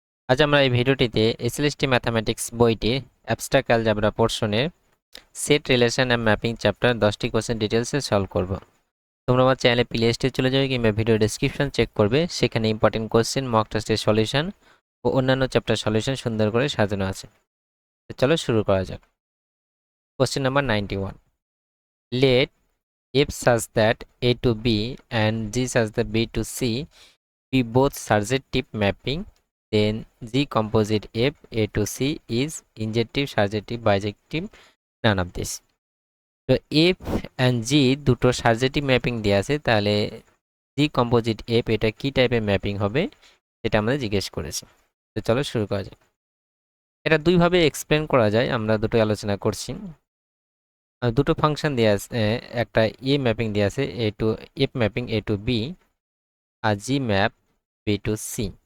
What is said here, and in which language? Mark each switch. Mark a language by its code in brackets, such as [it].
[bn] আজ আমরা এই ভিডিওটিতে এসএলএসটি ম্যাথামেটিক্স বইটির abstract algebra পোরশনের set relation and mapping chapter 10টি কোশ্চেন ডিটেলসে সলভ করব। তোমরা আমার চ্যানেলে প্লেলিস্টে চলে যাবে কিংবা ভিডিও ডেসক্রিপশন চেক করবে, সেখানে ইম্পর্টেন্ট কোশ্চেন, মক টেস্টের সলিউশন ও অন্যান্য চ্যাপ্টার সলিউশন সুন্দর করে সাজানো আছে। তো চলো শুরু করা যাক। [en] Question number 91, let f such that a to b and g such that b to c be both surjective mapping, then G composite F A to C is injective, surjective, bijective, none of this. [bn] তো F and G দুটো সার্জেটিভ mapping দেওয়া আছে, তাহলে G composite F এটা কি টাইপের mapping হবে সেটা আমাদের জিজ্ঞেস করেছে। তো চলো শুরু করা যাক। এটা দুইভাবে এক্সপ্লেন করা যায়, আমরা দুটো আলোচনা করছি। দুটো ফাংশন দেওয়া আছে, একটা এ ম্যাপিং দেওয়া আছে এ টু এফ ম্যাপিং এ টু বি আর জি ম্যাপ বি টু সি।